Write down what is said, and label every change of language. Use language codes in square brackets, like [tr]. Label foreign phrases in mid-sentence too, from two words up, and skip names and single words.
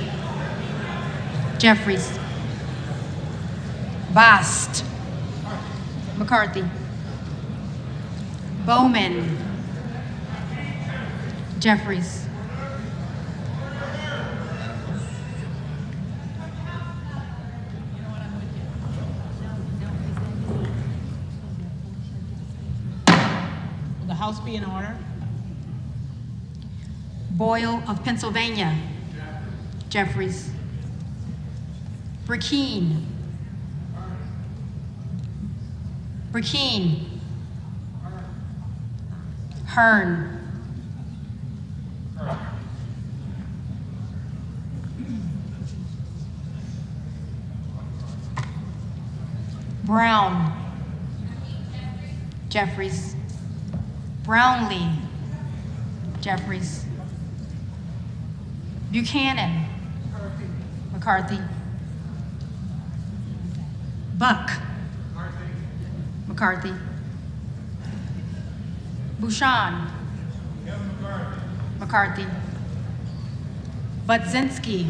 [en] Jeffries. Bast. McCarthy. Bowman. Jeffries. Will the House be in order? Boyle of Pennsylvania. Jeffries. Burkeen. Burkeen. Hearn. Brown. Jeffries. Brownlee. Jeffries. Buchanan. McCarthy. Buck. McCarthy. Bouchon. McCarthy. Budzinski.